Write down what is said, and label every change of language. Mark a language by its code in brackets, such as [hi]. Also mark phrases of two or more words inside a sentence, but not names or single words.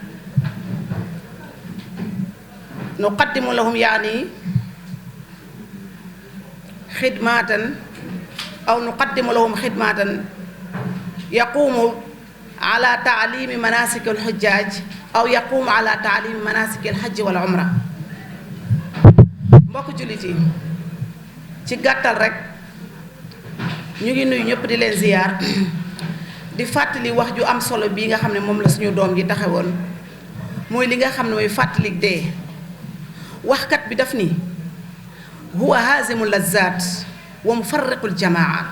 [ar] نقدم لهم يعني خدمات أو نقدم لهم خدمات يقوم على تعليم مناسك الحجاج أو يقوم على تعليم مناسك الحج والعمرة. [wo] mbokk jullit yi, ci gàttal rek ñu ngi nuyu ñëpp di leen ziyaar di fàttali wax ju am solo bii nga xam ne moom la suñu doom ji taxawoon, mooy li nga xam ne mooy fàttalik dee. waxkat bi daf ni: [ar] هو هازم اللذات ومفرق الجماعات.